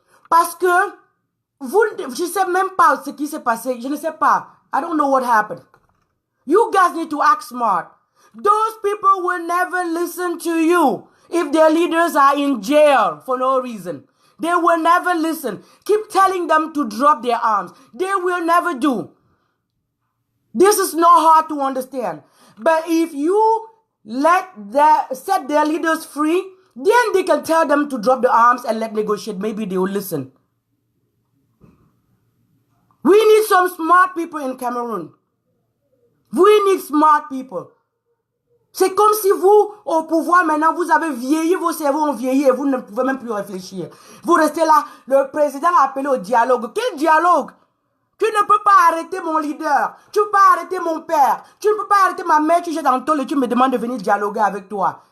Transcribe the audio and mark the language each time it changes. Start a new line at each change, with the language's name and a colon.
French: Parce que je ne sais même pas ce qui s'est passé. Je ne sais pas.
English: I don't know what happened. You guys need to act smart. Those people will never listen to you if their leaders are in jail for no reason. They will never listen. Keep telling them to drop their arms. They will never do. This is not hard to understand. But if you set their leaders free, then they can tell them to drop the arms and let negotiate. Maybe they will listen. We need some smart people in Cameroon. We need smart people.
French: C'est comme si vous, au pouvoir maintenant, vous avez vieilli, vos cerveaux ont vieilli et vous ne pouvez même plus réfléchir. Vous restez là, le président a appelé au dialogue. Quel dialogue? Tu ne peux pas arrêter mon leader. Tu ne peux pas arrêter mon père. Tu ne peux pas arrêter ma mère. Tu jettes dans le tôle et tu me demandes de venir dialoguer avec toi.